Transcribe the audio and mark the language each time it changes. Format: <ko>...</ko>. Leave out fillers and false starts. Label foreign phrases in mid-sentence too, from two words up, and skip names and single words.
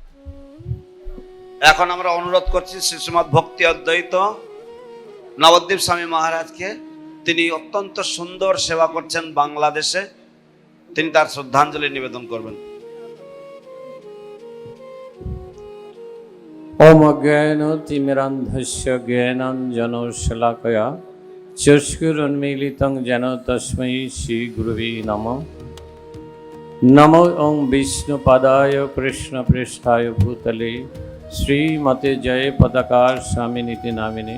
<bn>এখন আমরা অনুরোধ করছি শ্রীশ্রীমৎ ভক্তি অদ্বৈত নবদ্বীপ স্বামী মহারাজকে। তিনি অত্যন্ত সুন্দর সেবা করছেন বাংলাদেশে, তিনি তার শ্রদ্ধাঞ্জলি নিবেদন করবেন।</bn> <sa>ओम अज्ञानतिमिरान्धस्य ज्ञानाञ्जनशलाकया चक्षुरुन्मीलितं येन तस्मै श्रीगुरुवे नमः। नमो ओं विष्णुपादाय कृष्णप्रेष्ठाय भूतले श्रीमते जय पताकार स्वामिनीति नामिने।</sa>